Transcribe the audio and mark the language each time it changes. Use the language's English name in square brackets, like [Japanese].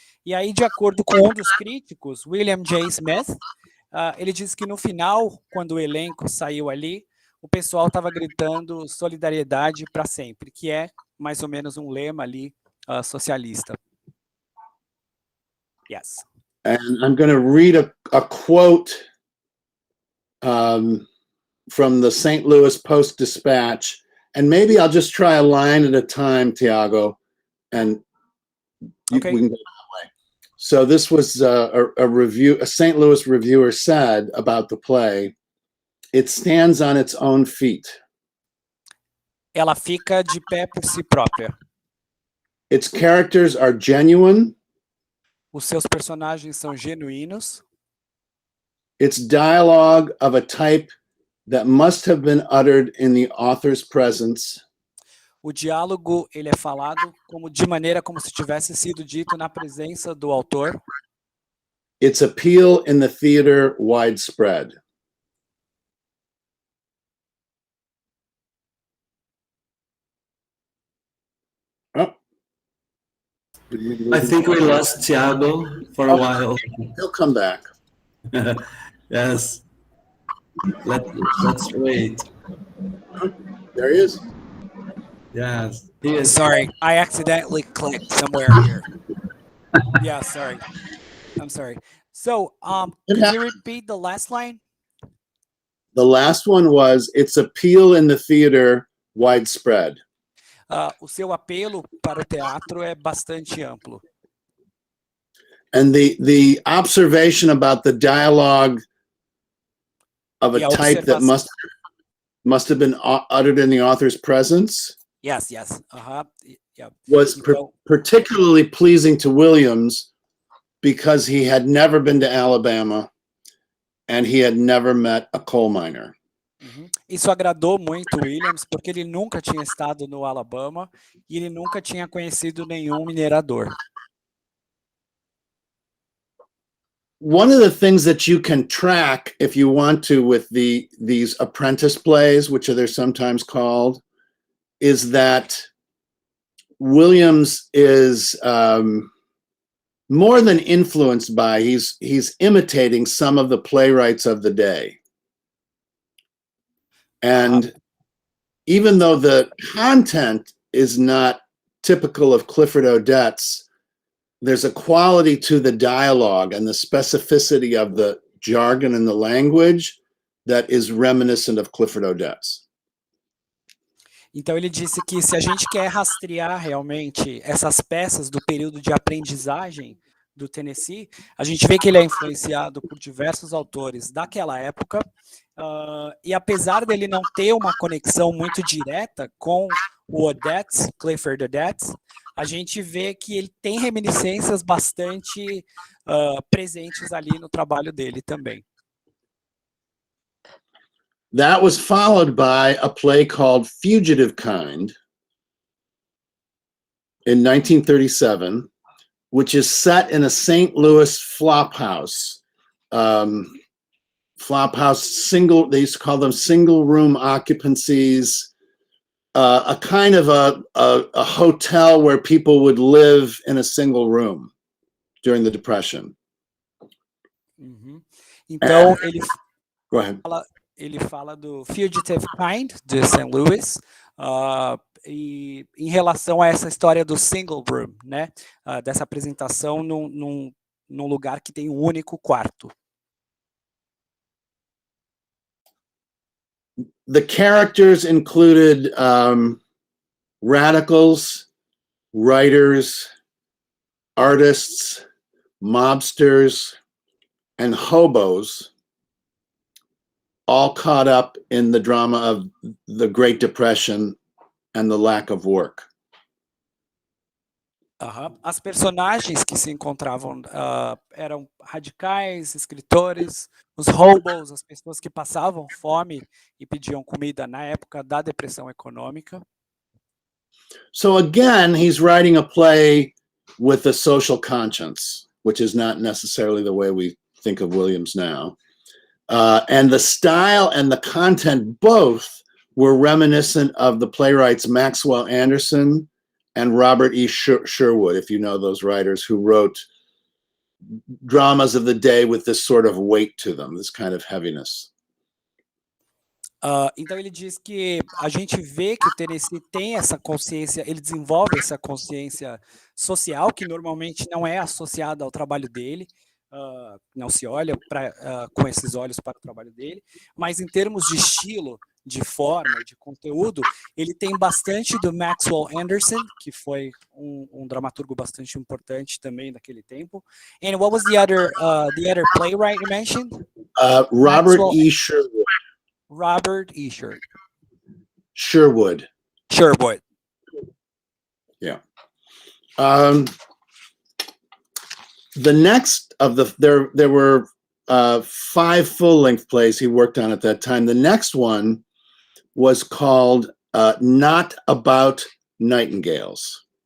[Portuguese] E aí, de acordo com um dos críticos, William J. Smith, ele disse que no final, quando o elenco saiu ali, o pessoal estava gritando solidariedade para sempre, que é mais ou menos um lema ali socialista. [English] Yes. And I'm going to read a quote from the St. Louis Post-Dispatch, and maybe I'll just try a line at a time, Thiago, and we can go that way. So this was a review, a St. Louis reviewer said about the play, "It stands on its own feet." [Portuguese] Ela fica de pé por si própria. [English] Its characters are genuine. [Portuguese] Os seus personagens são genuínos. [English] Its dialogue of a type that must have been uttered in the author's presence. [Portuguese] O diálogo ele é falado de maneira como se tivesse sido dito na presença do autor. [English] Its appeal in the theater widespread. Oh. I think we lost Thiago for a while. He'll come back. Yes. Let's wait. There he is. Yes. He is. Sorry, I accidentally clicked somewhere here. Yeah, sorry. I'm sorry. So, can you repeat the last line? The last one was, its appeal in the theater widespread. [Portuguese] O seu apelo para o teatro é bastante amplo. [English] And the observation about the dialogue of a type that must have been uttered in the author's presence. Yes. Yeah. Was particularly pleasing to Williams because he had never been to Alabama and he had never met a coal miner. [Portuguese] Isso agradou muito Williams porque ele nunca tinha estado no Alabama e ele nunca tinha conhecido nenhum minerador. [English] One of the things that you can track if you want to with these apprentice plays, which they're sometimes called, is that Williams is more than influenced by, he's imitating some of the playwrights of the day. And even though the content is not typical of Clifford Odets, there's a quality to the dialogue and the specificity of the jargon and the language that is reminiscent of Clifford Odets. [Portuguese] Então ele disse que se a gente quer rastrear realmente essas peças do período de aprendizagem do Tennessee, a gente vê que ele é influenciado por diversos autores daquela época, e apesar dele não ter uma conexão muito direta com o Odets, Clifford Odets, a gente vê que ele tem reminiscências bastante presentes ali no trabalho dele também. [English] That was followed by a play called Fugitive Kind in 1937, which is set in a St. Louis flophouse. Flophouse single, they used to call them single room occupancies, a kind of a hotel where people would live in a single room during the Depression. [Portuguese] Uhum. Então, [English] Go ahead. [Portuguese] Ele fala do Fugitive Kind, de St. Louis, e em relação a essa história do [English] single room, [Portuguese] né? Dessa apresentação num lugar que tem um único quarto. [English] The characters included radicals, writers, artists, mobsters, and hobos, all caught up in the drama of the Great Depression and the lack of work. [Portuguese] As personagens que se encontravam eram radicais, escritores, os hobos, as pessoas que passavam fome e pediam comida na época da depressão econômica. [English] So again, he's writing a play with a social conscience, which is not necessarily the way we think of Williams now. And the style and the content both were reminiscent of the playwrights Maxwell Anderson and Robert E. Sherwood, if you know those writers who wrote dramas of the day with this sort of weight to them, this kind of heaviness. [Portuguese] Então ele diz que a gente vê que o Tennessee tem essa consciência, ele desenvolve essa consciência social que normalmente não é associada ao trabalho dele, não se olha com esses olhos para o trabalho dele, mas em termos de estilo, de forma, de conteúdo, ele tem bastante do Maxwell Anderson, que foi um dramaturgo bastante importante também daquele tempo. [English] And what was the other playwright you mentioned? Robert E. Sherwood. Robert E. Sherwood. Sherwood. Yeah. The next of there were 5 full-length plays he worked on at that time. The next one was called Not About Nightingales.